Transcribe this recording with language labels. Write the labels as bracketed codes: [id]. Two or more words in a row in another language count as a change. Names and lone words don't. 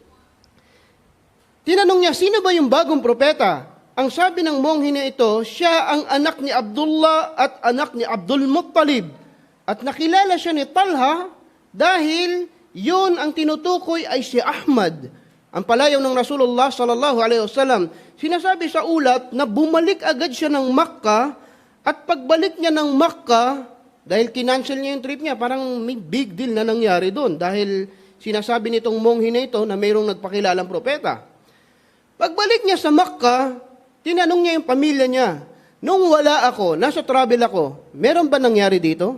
[tl] Tinanong niya, sino ba yung bagong propeta? Ang sabi ng monghe na ito, siya ang anak ni Abdullah at anak ni Abdul Muttalib. At nakilala siya ni Talha dahil yun ang tinutukoy ay si Ahmad, ang palayaw ng Rasulullah [ar] صلى الله عليه وسلم. [tl] Sinasabi sa ulat na bumalik agad siya ng Makkah at pagbalik niya ng Makkah, dahil kinancel niya yung trip niya, parang may [en] big deal [tl] na nangyari doon dahil sinasabi nitong monghe na ito na mayroong nagpakilalang propeta. Pagbalik niya sa Makkah, tinanong niya yung pamilya niya, nung wala ako, nasa travel ako, meron ba nangyari dito?